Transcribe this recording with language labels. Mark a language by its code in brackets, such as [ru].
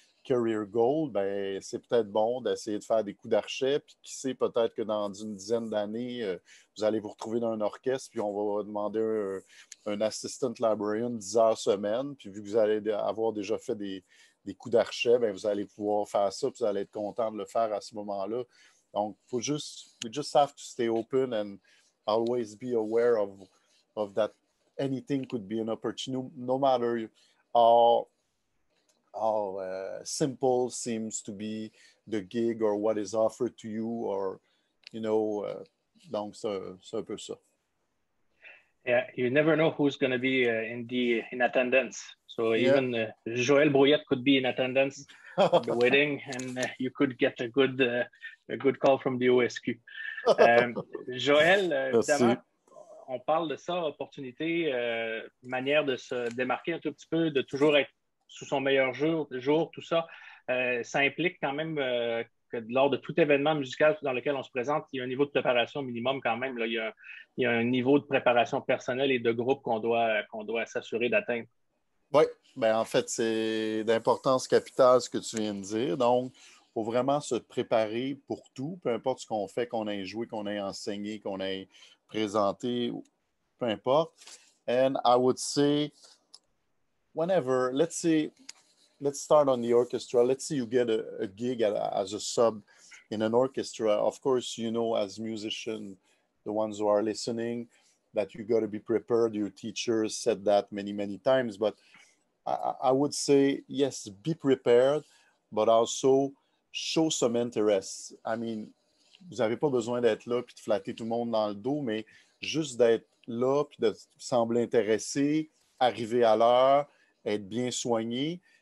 [fr] career goal, ben, c'est peut-être bon d'essayer de faire des coups d'archet, puis qui sait, peut-être que dans une dizaine d'années, vous allez vous retrouver dans un orchestre, puis on va demander un assistant librarian 10 heures semaine, puis vu que vous allez avoir déjà fait des coups d'archet, ben, vous allez pouvoir faire ça, puis vous allez être content de le faire à ce moment-là. [en] Donc, we just have to stay open and always be aware of that. Anything could be an opportunity, no matter how simple seems to be the gig or what is offered to you, or, [fr] donc c'est un peu ça. [en] Yeah, you never know who's going to be in attendance. So Yeah. even Joël Brouillette could be in attendance at the wedding, and you could get a good call from the OSQ. [fr] Joël, évidemment, on parle de ça, opportunité, manière de se démarquer un tout petit peu, de toujours être sous son meilleur jour, tout ça. Ça implique quand même que lors de tout événement musical dans lequel on se présente, il y a un niveau de préparation minimum quand même. Là. Il y a un niveau de préparation personnelle et de groupe qu'on doit s'assurer d'atteindre. Oui, ben en fait, c'est d'importance capitale ce que tu viens de dire. Donc, il faut vraiment se préparer pour tout, peu importe ce qu'on fait, qu'on ait joué, qu'on ait enseigné, qu'on ait présenté, peu importe. [en] And I would say, whenever, let's start on the orchestra. Let's say you get a gig as a sub in an orchestra. Of course, as musicians, the ones who are listening, that you got to be prepared. Your teachers said that many, many times. But I would say, yes, be prepared, but also show some interest. I mean, [fr] vous n'avez pas besoin d'être là puis de flatter tout le monde dans le dos, mais juste d'être là puis de sembler intéressé, arriver à l'heure, être bien soigné.